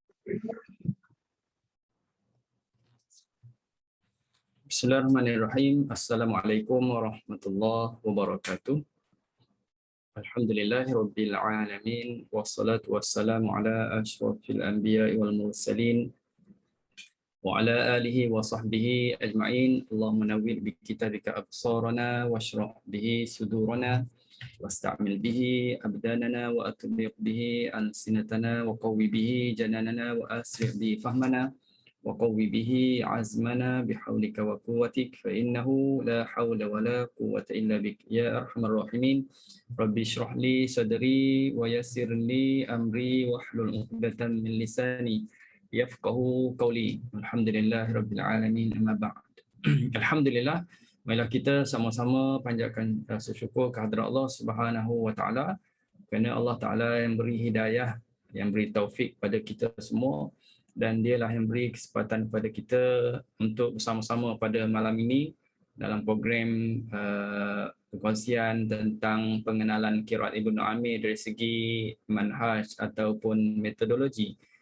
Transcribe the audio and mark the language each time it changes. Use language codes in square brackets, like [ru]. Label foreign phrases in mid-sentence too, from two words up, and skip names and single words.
[ar] Bismillahirrahmanirrahim. السلام عليكم ورحمة الله وبركاته. الحمد لله رب العالمين والصلاة والسلام على أشرف الأنبياء والمرسلين وعلى آله وصحبه أجمعين. اللهم نور بكتابك أبصارنا واشرح به صدورنا واستعمل به أبداننا وأطبق به ألسنتنا وقو به جناننا وأسرع بفهمنا وقو به عزمنا بحولك وقوتك فإنه لا حول ولا قوة إلا بك يا أرحم الراحمين. رب اشرح لي صدري ويسر لي أمري واحلل عقدة من لساني يفقهوا قولي. الحمد لله رب العالمين، أما بعد. Alhamdulillah, [ms] marilah kita sama-sama panjatkan rasa syukur kehadrat Allah [ar] سبحانه وتعالى [ms] kerana Allah Taala yang beri hidayah, yang beri taufik pada kita semua, dan dialah yang beri kesempatan kepada kita untuk bersama-sama pada malam ini dalam program perkongsian tentang pengenalan qiraat Ibnu Amir dari segi manhaj ataupun metodologi.